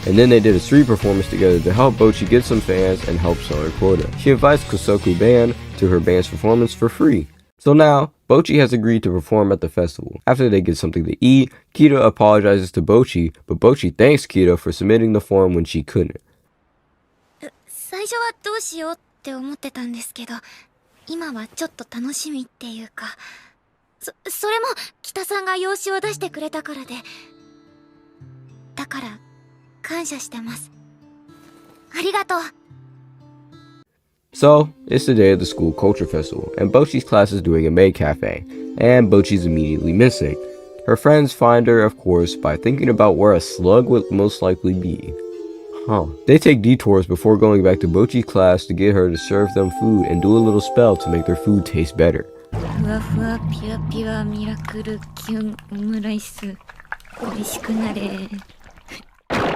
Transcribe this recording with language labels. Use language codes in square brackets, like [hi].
[en] And then they did a street performance together to help Bocchi get some fans and help sell her quota. She invites Kosoku Band to her band's performance for free. So now, Bocchi has agreed to perform at the festival. After they get something to eat, Kita apologizes to Bocchi, but Bocchi thanks Kita for submitting the form when she couldn't. [ja] 最初はどうしようって思ってたんですけど、今はちょっと楽しみっていうか、それも北さんが用紙を出してくれたからで、だから感謝してます。ありがとう。 [en] So, it's the day of the school culture festival, and Bocchi's class is doing a maid cafe, and Bocchi's immediately missing. Her friends find her, of course, by thinking about where a slug would most likely be. They take detours before going back to Bocchi's class to get her to serve them food and do a little spell to make their food taste better. [ja] ふわふわピュアピュアミラクルキュンオムライス美味しくなれ。